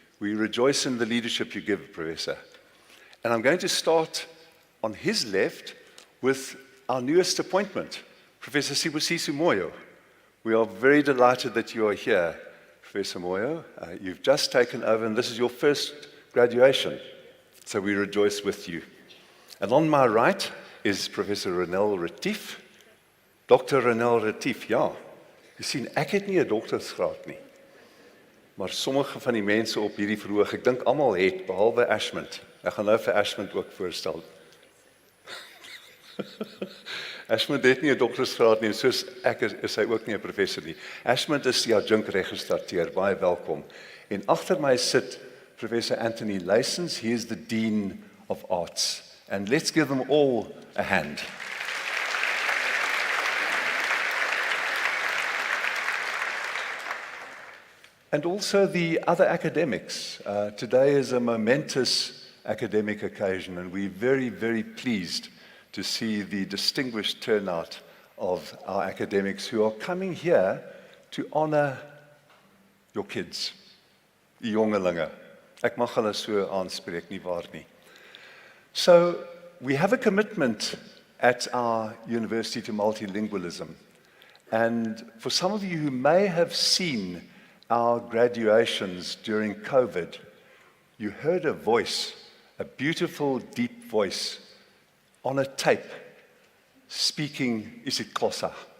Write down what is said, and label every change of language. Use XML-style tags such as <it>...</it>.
<en>We rejoice in the leadership you give, Professor. And I'm going to start on his left with our newest appointment, Professor Sibusiso Moyo. We are very delighted that you are here, Professor Moyo. You've just taken over, and this is your first graduation, so we rejoice with you. And on my right is Professor Ronel Retief. Dr. Ronel Retief, ja.</en> <af>Jy sien, ek het nie 'n doktorsgraad nie. Maar sommige van die mense op hierdie verhoog, ek dink almal het, behalwe Ashmont. Ek gaan nou vir Ashmont ook voorstel. Ashmont het nie 'n doktorsgraad nie, soos ek is hy ook nie 'n professor nie. Ashmont is die adjunct registrateur, baie welkom. En agter my sit Professor Anthony Leysens,</af> <en>he is the Dean of Arts. And let's give them all a hand. And also the other academics. Today is a momentous academic occasion, and we're very, very pleased to see the distinguished turnout of our academics who are coming here to honor your kids,</en> <af>die jongelinge. Ek mag hulle so aanspreek, nie waar nie.</af> <en>So, we have a commitment at our university to multilingualism. And for some of you who may have seen our graduations during COVID, you heard a voice, a beautiful, deep voice on a tape speaking isiXhosa.</en>